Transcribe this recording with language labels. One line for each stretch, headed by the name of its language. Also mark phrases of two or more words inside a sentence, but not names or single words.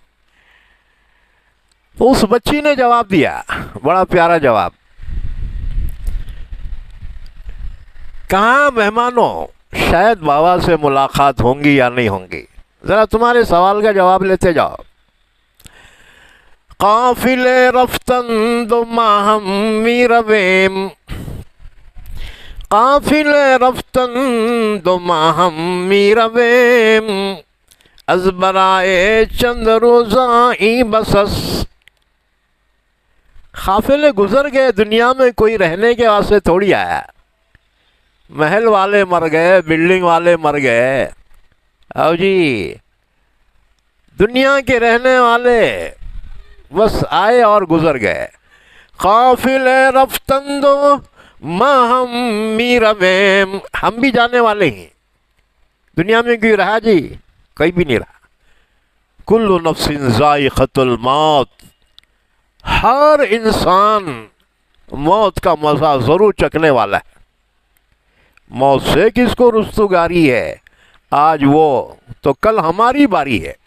Urdu: اس بچی نے جواب دیا، بڑا پیارا جواب. کہاں مہمانوں شاید بابا سے ملاقات ہوں گی یا نہیں ہوں گی، ذرا تمہارے سوال کا جواب لیتے جاؤ.
Persian: قافلے رفتن دو ماہم میرویم، قافلے رفتن دو ماہم میرویم، از برائے چند روزاں این بس است.
Urdu: قافلے گزر گئے، دنیا میں کوئی رہنے کے واسطے تھوڑی آیا. محل والے مر گئے، بلڈنگ والے مر گئے، او جی دنیا کے رہنے والے بس آئے اور گزر گئے.
Persian: قافلے رفتن دو ماہم میرویم،
Urdu: ہم بھی جانے والے ہیں. دنیا میں کوئی رہا جی؟ کوئی بھی نہیں رہا.
Arabic: کل نفس ذائقۃ الموت،
Urdu: ہر انسان موت کا مزہ ضرور چکھنے والا ہے. موت سے کس کو رستگاری ہے، آج وہ تو کل ہماری باری ہے.